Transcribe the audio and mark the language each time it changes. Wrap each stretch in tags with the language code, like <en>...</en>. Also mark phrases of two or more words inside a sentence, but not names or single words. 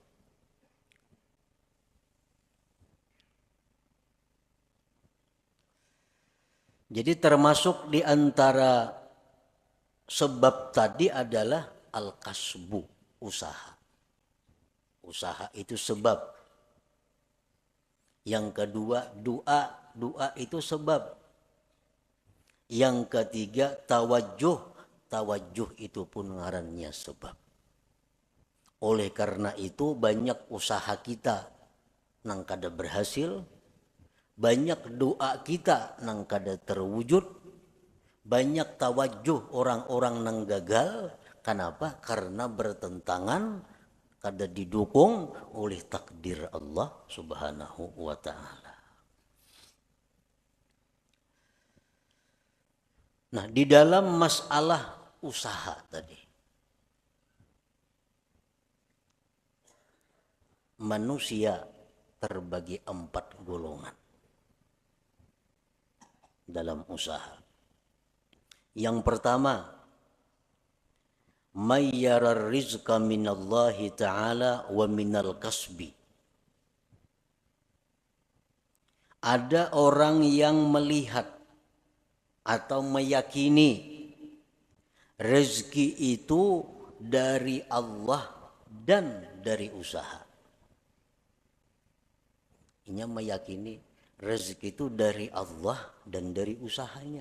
<id>Jadi termasuk di antara sebab tadi adalah al-kasbu, usaha. Usaha itu sebab. Yang kedua doa, doa itu sebab. Yang ketiga tawajuh, tawajuh itu pun ngarannya sebab. Oleh karena itu banyak usaha kita</id> <bjn>nang kada</bjn> <id>berhasil, banyak doa kita</id> <bjn>nang kada</bjn> <id>terwujud, banyak tawajuh orang-orang</id> <bjn>nang gagal.</bjn> <id>Kenapa? Karena bertentangan, kada didukung oleh takdir Allah</id> <ar>سبحانه وتعالى.</ar> <id>Nah, di dalam masalah usaha tadi, manusia terbagi 4 golongan dalam usaha. Yang pertama,</id> <ar>من يرى الرزق من الله تعالى ومن الكسب.</ar> <id>Ada orang yang melihat atau meyakini rezeki itu dari Allah dan dari usaha. Ini meyakini rezeki itu dari Allah dan dari usahanya.</id>